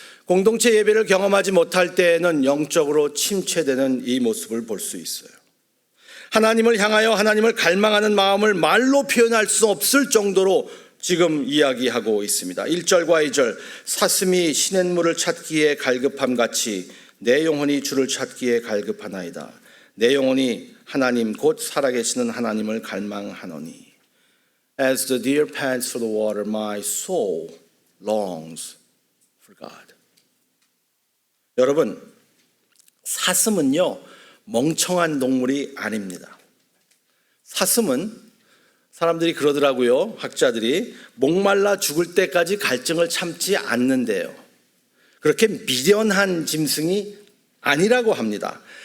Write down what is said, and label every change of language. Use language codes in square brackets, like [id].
[ko] 공동체 예배를 경험하지 못할 때에는 영적으로 침체되는 이 모습을 볼 수 있어요. 하나님을 향하여 하나님을 갈망하는 마음을 말로 표현할 수 없을 정도로 지금 이야기하고 있습니다. 1절과 2절 사슴이 시냇물을 찾기에 갈급함같이 내 영혼이 주를 찾기에 갈급하나이다. 내 영혼이 하나님 곧 살아계시는 하나님을 갈망하노니 [en] As the deer pants for the water, my soul longs for God. [ko] 여러분, 사슴은요 멍청한 동물이 아닙니다. 사슴은 사람들이 그러더라고요. 학자들이 목말라 죽을 때까지 갈증을 참지 않는데요. 그렇게 미련한 짐승이 아니라고 합니다.